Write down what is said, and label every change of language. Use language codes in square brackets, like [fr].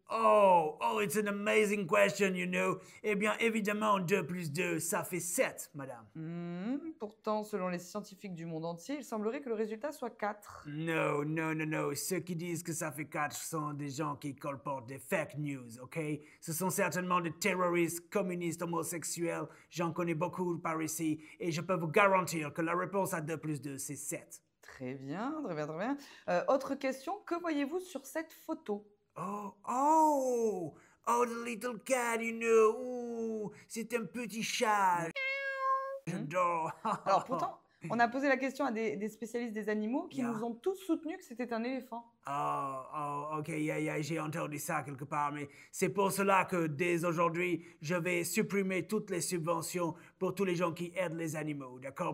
[en] Oh, it's an amazing question, you know. [fr] Eh bien, évidemment, 2 plus 2, ça fait 7, madame. Pourtant, selon les scientifiques du monde entier, il semblerait que le résultat soit 4. Non. Ceux qui disent que ça fait 4 sont des gens qui colportent des fake news, ok? Ce sont certainement des terroristes, communistes, homosexuels. J'en connais beaucoup par ici. Et je peux vous garantir que la réponse à 2 plus 2, c'est 7. Très bien, très bien, très bien. Autre question, que voyez-vous sur cette photo? [en] Oh, the little cat, you know. [fr] Ooh, c'est un petit chat. J'adore. Alors pourtant, on a posé la question à des spécialistes des animaux qui Yeah. nous ont tous soutenu que c'était un éléphant. Ok, j'ai entendu ça quelque part, mais c'est pour cela que dès aujourd'hui, je vais supprimer toutes les subventions pour tous les gens qui aident les animaux, d'accord?